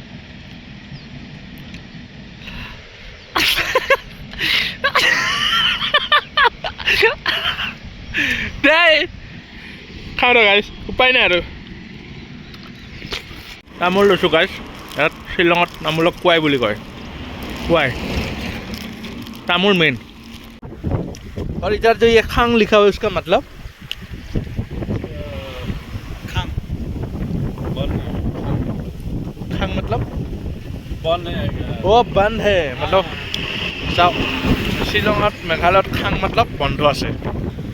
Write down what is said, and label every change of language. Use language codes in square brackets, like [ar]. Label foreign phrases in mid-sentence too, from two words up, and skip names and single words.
[as] দেই খাওঁ ৰ গাইছ উপায় নাই আৰু তামোল লৈছোঁ গাইছ ইয়াত শ্বিলঙত তামোলক কোৱাই বুলি কয় কোৱাই তামোল মেইন [hi] और इधर जो ये खांग लिखा हुआ है उसका मतलब खांग मतलब बंद है वो बंद है मतलब शिलंगत मेघालयत खांग मतलब बंद আছে